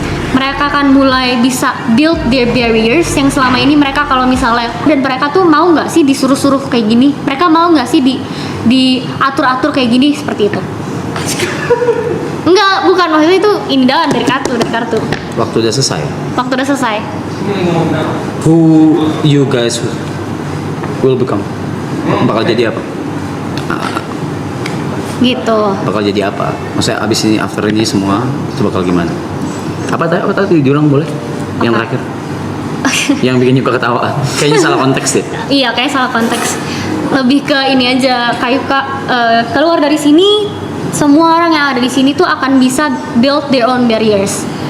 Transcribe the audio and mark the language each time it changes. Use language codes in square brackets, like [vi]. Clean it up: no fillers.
[id] Mereka akan mulai bisa [en] build their barriers [id] yang selama ini mereka kalau misalnya, dan mereka tuh mau nggak sih disuruh-suruh kayak gini, mereka mau nggak sih diatur-atur kayak gini seperti itu. Enggak, bukan, maksudnya itu indahan dari kartu. Waktu udah selesai. Waktu udah selesai. [en] Who you guys will become? [id] Bakal jadi apa? Gitu. Bakal jadi apa? Maksudnya abis ini, after ini semua itu bakal gimana? Apa tadi diulang boleh? Yang Apa? terakhir. Yang bikin Yuka ketawa. Kayaknya salah konteks deh. Iya, kayak salah konteks. Lebih ke ini aja, kayak keluar dari sini, semua orang yang ada di sini tuh akan bisa [en] build their own barriers.